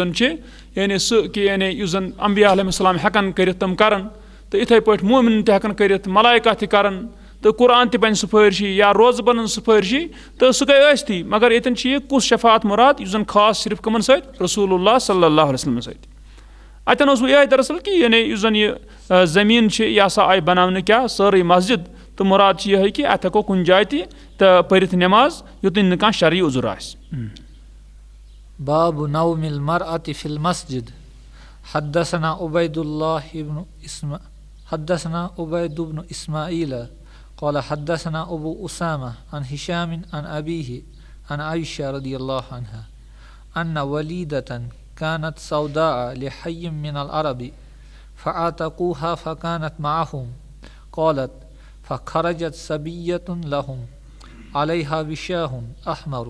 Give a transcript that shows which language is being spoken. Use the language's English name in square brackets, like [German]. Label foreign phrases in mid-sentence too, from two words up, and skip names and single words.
[Kashmiri] زَن چھِ یعنی سُہ کہِ یعنی یُس زَن [Arabic] انبیا علیہ السلام [Kashmiri] ہٮ۪کَن کٔرِتھ تِم کَرَن تہٕ یِتھَے پٲٹھۍ مومِن تہِ ہٮ۪کَن کٔرِتھ ملایکہ تہِ کَرَن تہٕ قرآن تہِ بَنہِ سُفٲرشی یا روزٕ بَنَن سُفٲرشی تہٕ سُہ گٔے ٲسۍتھٕے مگر ییٚتٮ۪ن چھِ یہِ کُس شفاعت مُراد یُس زَن خاص صرف کٕمَن سۭتۍ [Arabic] رسوٗل اللہ صلی اللہ علیہ وسلمَس [Kashmiri] سۭتۍ اَتٮ۪ن اوس وۄنۍ یِہوٚے دراصل کہِ یعنی یُس زَن یہِ زٔمیٖن چھِ یہِ ہسا آیہِ بَناونہٕ کیٛاہ سٲرٕے مسجد تہٕ مُراد چھِ یِہوٚے کہِ اَتھ ہٮ۪کو کُنہِ جایہِ تہِ تہٕ پٔرِتھ نٮ۪ماز یوٚتانۍ نہٕ کانٛہہ شرعی عذر آسہِ [Arabic] باب نوم المرأة في المسجد حدثنا عبيد بن إسماعيل قال حدثنا أبو أسامة عن هشام عن أبيه عن عائشة رضي الله عنها أن وليدة كانت سوداء لحي من العرب فعتقوها فكانت معهم قالت فخرجت سبية لهم عليها وشاه أحمر